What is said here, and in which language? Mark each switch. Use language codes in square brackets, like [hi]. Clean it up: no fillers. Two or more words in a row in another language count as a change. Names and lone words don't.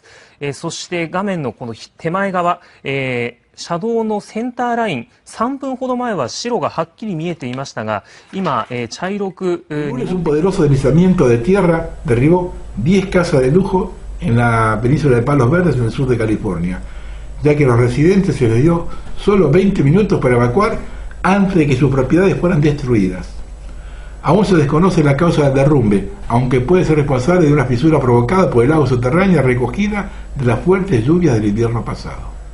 [ja] そして画面のこの手前側、車道のセンターライン、3分ほど前は白がはっきり見えていましたが、今、茶色く。 [es] Un poderoso deslizamiento de tierra derribó 10 casas de lujo en la península de Palos Verdes, en el sur de California, ya que a los residentes se les dio solo 20 minutos para evacuar antes de que sus propiedades fueran destruidas. Aún se desconoce la causa del derrumbe, aunque puede ser responsable de una fisura provocada por el agua subterránea recogida de las fuertes lluvias del invierno pasado.